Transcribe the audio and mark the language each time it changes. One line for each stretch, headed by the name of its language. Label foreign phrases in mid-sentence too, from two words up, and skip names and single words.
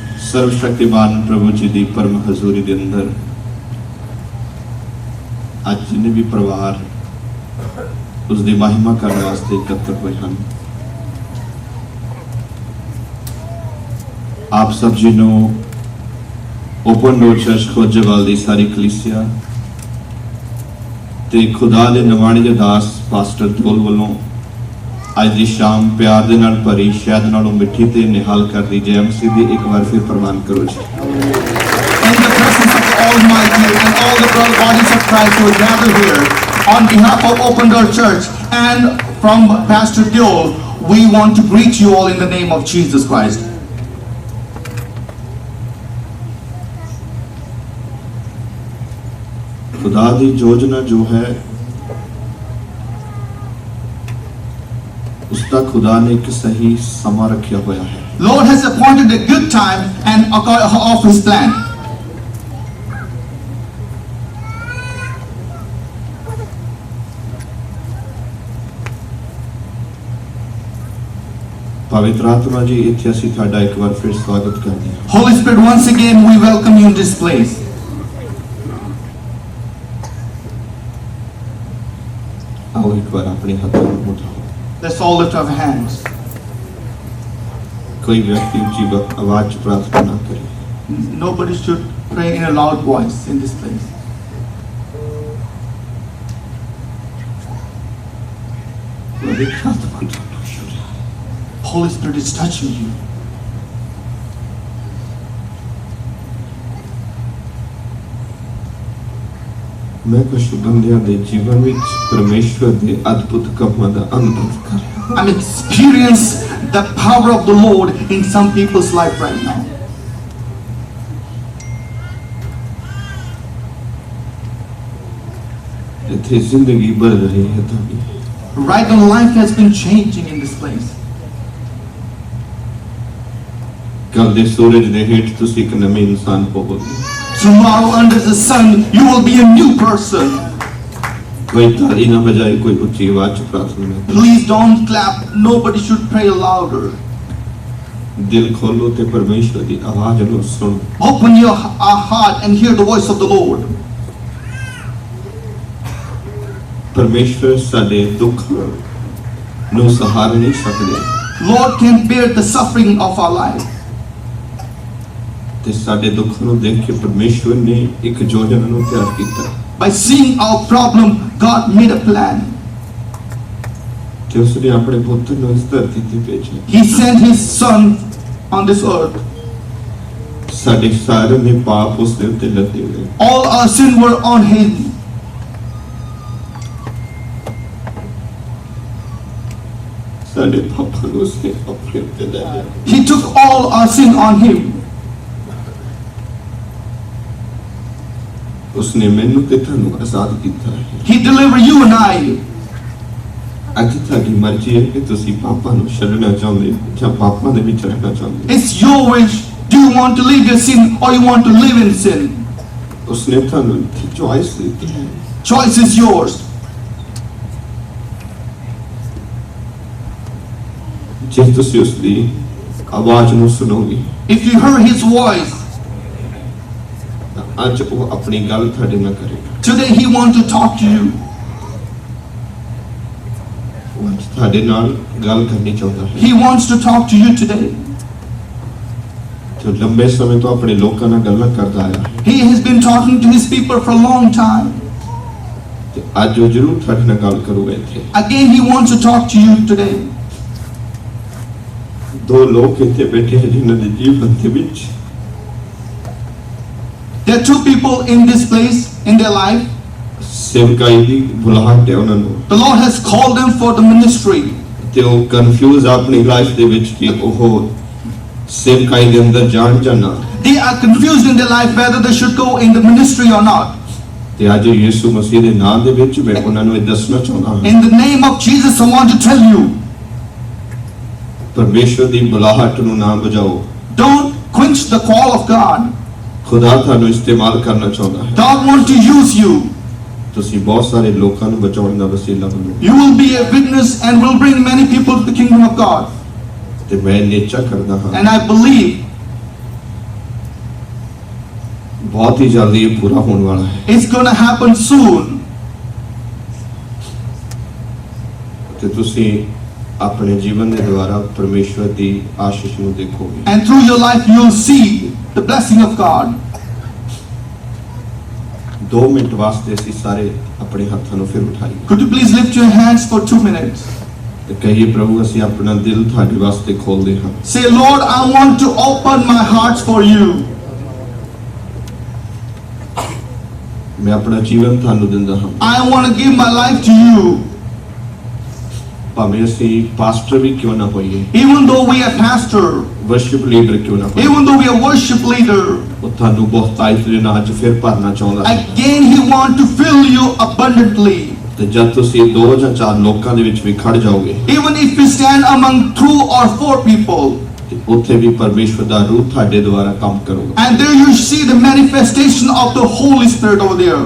Hindi: सर्वशक्तिमान प्रभु जी की परम हजूरी के अंदर आज जिन्हें भी परिवार उसकी महिमा करने वास्ते एकत्र हुए हैं, आप सब जी नो ओपन डोर चर्च खोजेवाल की सारी कलीसिया
Punjabi: ਤੇ ਖੁਦਾ ਦੇ ਨਵਾਣੇ ਦੇ ਦਾਸ ਪਾਸਟਰ ਦੋਲ ਵਾਲੋਂ ਅੱਜ ਕੀ ਸ਼ਾਮ ਪਿਆਰ ਦੇ ਨਾਲ ਭਰੀ ਸ਼ਹਿਦ ਨਾਲੋਂ ਮਿੱਠੀ ਤੇ ਨਿਹਾਲ ਕਰ ਦੀ ਜੈ ਮਸੀਹ ਦੀ ਇੱਕ ਵਾਰ ਫਿਰ ਪਰਵਾਨ ਕਰੋ ਜੀ।
English: In the presence of the Almighty and all the bodies of Christ who are gathered here, on behalf of Open Door Church and from Pastor Diol, we want to greet you all in the name of Jesus Christ.
Hindi: खुदा दी योजना जो है उसका खुदा ने एक सही समा रखा हुआ है।
English: Lord has appointed a good time and of His plan.
Punjabi: ਪਵਿੱਤਰ ਆਤਮਾ ਜੀ ਇੱਥੇ ਅਸੀਂ ਤੁਹਾਡਾ ਇੱਕ ਵਾਰ ਫਿਰ ਸਵਾਗਤ
Hindi: करते हैं।
English: Holy Spirit, once again we welcome you in this place.
Hindi: आओ एक बार अपने हाथों को उठाओ।
English: Let's all lift our hands.
Hindi: कोई व्यक्ति ऊंची आवाज में प्रार्थना ना करे।
English: Nobody should pray in a loud voice in this place.
Hindi: पवित्र आत्मा जी
English: Holy Spirit is touching you.
Punjabi: ਮੈਂ ਕੁਝ ਬੰਦਿਆਂ ਦੇ ਜੀਵਨ ਮੇਂ ਪਰਮੇਸ਼ਵਰ ਦੇ ਅਦਭੁਤ ਕੰਮਾਂ ਦਾ ਅਨੁਭਵ
Hindi: कर रहा हूं।
English: I'm experiencing the power of the Lord in some people's life right now.
Punjabi: ਇੱਥੇ ਜ਼ਿੰਦਗੀ ਬਦਲ ਰਹੀ ਹੈ ਤਭੀ।
English: Right now, life has been changing in this place.
Punjabi: ਕੱਲ੍ਹ ਦੇ ਸੂਰਜ ਦੇ ਹੇਠ ਤੁਸੀਂ ਇੱਕ ਨਵੇਂ ਇਨਸਾਨ ਹੋਵੋਗੇ।
English: Tomorrow under the sun, you will be a new person.
Hindi: कोई ताली ना बजाए, कोई ऊंची आवाज में प्रार्थना ना करे।
English: Please don't clap. Nobody should pray louder.
Punjabi: ਦਿਲ ਖੋਲ੍ਹੋ ਤੇ ਪਰਮੇਸ਼ਵਰ ਦੀ ਆਵਾਜ਼ ਨੂੰ ਸੁਣੋ।
English: Open your heart and hear the voice of the Lord.
Punjabi: ਪਰਮੇਸ਼ਵਰ ਸਾਡੇ ਦੁੱਖ ਨੂੰ ਸਹਾਰ ਨਹੀਂ ਸਕਦੇ।
English: Lord can bear the suffering of our life.
Punjabi: ਤੇ ਸਾਡੇ ਦੁੱਖ ਨੂੰ ਦੇਖ ਕੇ ਪਰਮੇਸ਼ਵਰ ਨੇ ਇੱਕ ਯੋਜਨਾ ਨੂੰ ਤਿਆਰ ਕੀਤਾ।
English: By seeing our problem, God made a plan.
Punjabi: ਤੇ ਉਸਨੇ ਆਪਣੇ ਪੁੱਤਰ ਨੂੰ ਇਸ ਧਰਤੀ ਤੇ ਭੇਜਾ।
English: He sent His Son on this earth.
Punjabi: ਸਾਡੇ ਸਾਰੇ ਨੇ ਪਾਪ ਉਸਦੇ ਉੱਤੇ ਲੱਦੇ ਹੋਏ।
English: All our sin were on Him.
Punjabi: ਸਾਡੇ ਪਾਪ ਨੂੰ ਉਸਨੇ ਆਪਣੇ ਉੱਤੇ ਲੈ ਲਿਆ।
English: He took all our sin on Him.
Punjabi: ਉਸਨੇ ਮੈਨੂੰ ਤੇ ਥਾਨੂੰ ਆਜ਼ਾਦ ਕੀਤਾ ਹੈ।
English: He delivered you and I.
Punjabi: ਅੱਜ ਥਾਡੀ ਮਰਜ਼ੀ ਹੈ ਕਿ ਤੁਸੀਂ ਪਾਪਾਂ ਨੂੰ ਛੱਡਣਾ ਚਾਹੁੰਦੇ ਜਾਂ ਪਾਪਾਂ ਦੇ ਵਿੱਚ ਰਹਿਣਾ ਚਾਹੁੰਦੇ।
English: It's your wish. Do you want to leave your sin or you want to live in sin?
Punjabi: ਉਸਨੇ ਥਾਨੂੰ ਚੌਇਸ ਦੀ ਹੈ।
English: Choice is yours.
Punjabi: ਜੇ ਤੁਸੀਂ ਉਸਦੀ ਆਵਾਜ਼ ਨੂੰ ਸੁਣੋਗੇ।
English: If you hear His voice,
Punjabi: ਅੱਜ ਉਹ ਆਪਣੀ ਗੱਲ ਥਾਡੇ ਨਾਲ ਕਰੇਗਾ।
English: today He wants to talk to you.
Punjabi: ਉਹ ਅੱਜ ਥਾਡੇ ਨਾਲ ਗੱਲ ਕਰਨੀ
Hindi: चाहता है।
English: He wants to talk to you today.
Punjabi: ਜੋ ਲੰਮੇ ਸਮੇਂ ਤੋਂ ਆਪਣੇ ਲੋਕਾਂ ਨਾਲ ਗੱਲਾਂ ਕਰਦਾ ਆਇਆ ਹੈ।
English: He has been talking to His people for a long time.
Punjabi: ਤੇ ਅੱਜ ਉਹ ਜ਼ਰੂਰ ਥਾਡੇ ਨਾਲ ਗੱਲ ਕਰੂਗਾ ਇੱਥੇ।
English: Again He wants to talk to you today.
Punjabi: ਦੋ ਲੋਕ ਇੱਥੇ ਬੈਠੇ ਹੈਂ ਜਿਨ੍ਹਾਂ ਦੇ ਜੀਵਨ ਦੇ ਵਿੱਚ
English: There are two people in this place in their life.
Punjabi: ਸੇਵਕਾਈ ਦੀ ਬੁਲਾਹਟ ਹੈ ਉਨ੍ਹਾਂ ਨੂੰ।
English: The Lord has called them for the ministry.
Punjabi: ਤੇ ਉਹ ਕੰਫ਼ਿਊਜ਼ ਆਪਣੀ ਲਾਈਫ਼ ਦੇ ਵਿੱਚ ਕਿ ਉਹ ਸੇਵਕਾਈ ਦੇ ਅੰਦਰ ਜਾਣ ਜਾਂ ਨਾ।
English: They are confused in their life whether they should go in the ministry or not.
Punjabi: ਤੇ ਅੱਜ ਯਿਸੂ ਮਸੀਹ ਦੇ ਨਾਮ ਦੇ ਵਿੱਚ ਮੈਂ ਉਨ੍ਹਾਂ ਨੂੰ ਦੱਸਣਾ ਚਾਹੁੰਦਾ ਹਾਂ।
English: In the name of Jesus, I want to tell you,
Punjabi: ਪਰਮੇਸ਼ਵਰ ਦੀ ਬੁਲਾਹਟ ਨੂੰ ਨਾ ਬਜਾਓ।
English: don't quench the call of God.
Punjabi: ਖੁਦਾ ਥਾਨੂੰ ਇਸਤੇਮਾਲ ਕਰਨਾ ਚਾਹੁੰਦਾ ਹੈ।
English: God wants to use you.
Punjabi: ਤੁਸੀਂ ਬਹੁਤ ਸਾਰੇ ਲੋਕਾਂ ਨੂੰ ਬਚਾਉਣ ਦਾ ਵਸੀਲਾ ਬਣੋ।
English: You will be a witness and will bring many people to the kingdom of God.
Punjabi: ਤੇ ਮੈਂ ਨੇਚਾ ਕਰਦਾ ਹਾਂ
English: And I believe
Hindi: बहुत ही जल्दी ये पूरा होने वाला है।
English: It's gonna happen soon.
Punjabi: ਤੇ ਤੁਸੀਂ ਆਪਣੇ ਜੀਵਨ ਦੇ ਦੁਆਰਾ ਪਰਮੇਸ਼ਵਰ ਦੀ ਆਸ਼ੀਸ਼ ਨੂੰ ਦੇਖੋਗੇ।
English: And through your life, you'll see the blessing of God.
Punjabi: 2 ਮਿੰਟ ਵਾਸਤੇ ਅਸੀਂ ਸਾਰੇ ਆਪਣੇ ਹੱਥਾਂ ਨੂੰ ਫਿਰ ਉਠਾਈਏ
English: Could you please lift your hands for 2 minutes?
Punjabi: ਤੇ ਕਹੀਏ ਪ੍ਰਭੂ ਅਸੀਂ ਆਪਣਾ ਦਿਲ ਤੁਹਾਡੇ ਵਾਸਤੇ ਖੋਲਦੇ ਹਾਂ।
English: Say, Lord, I want to open my heart for you.
Punjabi: ਮੈਂ ਆਪਣਾ ਜੀਵਨ ਤੁਹਾਨੂੰ ਦਿੰਦਾ ਹਾਂ।
English: I want to give my life to you.
Punjabi: ਭਾਵੇਂ ਅਸੀਂ ਪਾਸਟਰ ਵੀ ਕਿਉਂ ਨਾ ਹੋਈਏ,
English: Even though we are pastor, worship leader ਕਿਉਂ ਨਾ ਹੋਈਏ, even though we are worship leader,
Punjabi: ਉਹ ਤੁਹਾਨੂੰ ਬਹੁਤਾਇਤ ਦੇ ਨਾਲ ਅੱਜ ਫਿਰ ਭਰਨਾ ਚਾਹੁੰਦਾ ਹੈ।
English: again He want to fill you abundantly.
Punjabi: ਤੇ ਜਦ ਤੁਸੀਂ 2 ਜਾਂ 4 ਲੋਕਾਂ ਦੇ ਵਿੱਚ ਵੀ ਖੜ ਜਾਓਗੇ,
English: Even if you stand among 2 or 4 people,
Punjabi: ਤੇ ਉੱਥੇ ਵੀ ਪਰਮੇਸ਼ਵਰ ਦਾ ਰੂਹ ਤੁਹਾਡੇ ਦੁਆਰਾ ਕੰਮ ਕਰੂਗਾ।
English: and there you see the manifestation of the Holy Spirit over there.